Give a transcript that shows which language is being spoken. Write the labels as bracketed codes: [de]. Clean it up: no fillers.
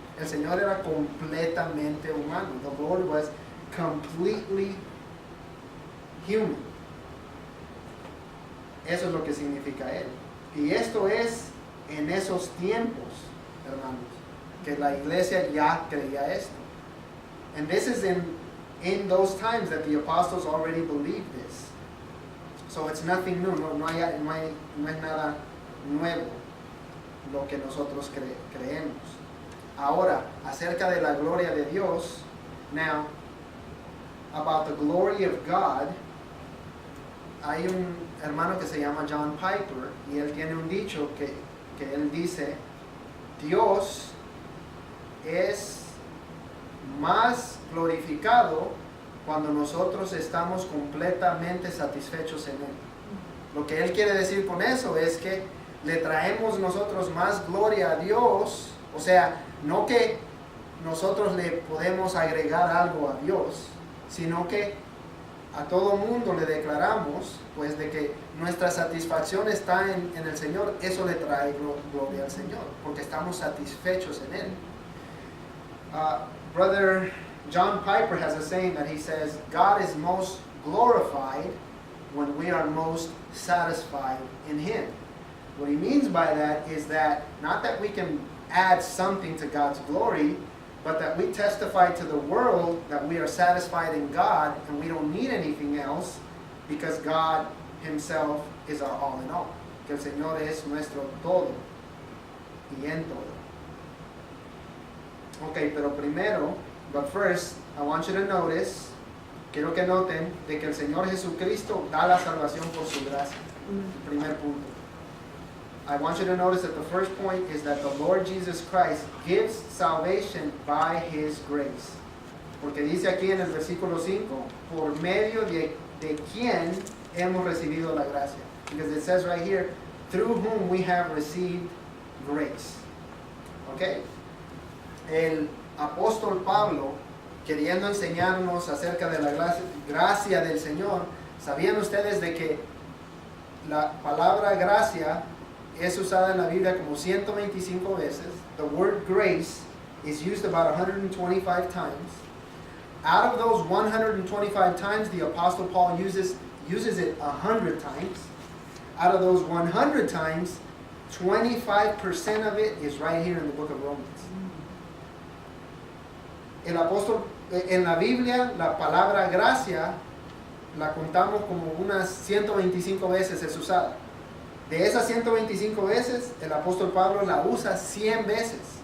[es] El Señor era completamente humano. [en] The Lord was completely human. [es] Eso es lo que significa él. Y esto es en esos tiempos, hermanos, que la iglesia ya creía esto. [en] And this is in those times that the apostles already believed this. So it's nothing new. [es] No es nada nuevo lo que nosotros creemos. Ahora, acerca de la gloria de Dios, [en] now, about the glory of God, [es] hay un hermano que se llama John Piper, y él tiene un dicho que él dice: Dios es más glorificado cuando nosotros estamos completamente satisfechos en él. Lo que él quiere decir con eso es que le traemos nosotros más gloria a Dios, o sea, no que nosotros le podemos agregar algo a Dios, sino que a todo mundo le declaramos pues de que nuestra satisfacción está en el Señor. Eso le trae gloria al Señor, porque estamos satisfechos en él. [en] Brother John Piper has a saying that he says, God is most glorified when we are most satisfied in him. What he means by that is that not that we can add something to God's glory, but that we testify to the world that we are satisfied in God and we don't need anything else because God himself is our all in all. [es] Que el Señor es nuestro todo y en todo. Okay, pero primero, [en] but first, I want you to notice, [es] quiero que noten, de que el Señor Jesucristo da la salvación por su gracia. El primer punto. [en] I want you to notice that the first point is that the Lord Jesus Christ gives salvation by His grace. [es] Porque dice aquí en el versículo 5, por medio de quien hemos recibido la gracia. [en] Because it says right here, through whom we have received grace. Okay? [es] El apóstol Pablo, queriendo enseñarnos acerca de la gracia del Señor, ¿sabían ustedes de que la palabra gracia es usada en la Biblia como 125 veces? [en] The word grace is used about 125 times. Out of those 125 times, the Apostle Paul uses it 100 times. Out of those 100 times, 25% of it is right here in the book of Romans. [es] El apóstol, en la Biblia, la palabra gracia la contamos como unas 125 veces es usada. De esas 125 veces, el apóstol Pablo la usa 100 veces.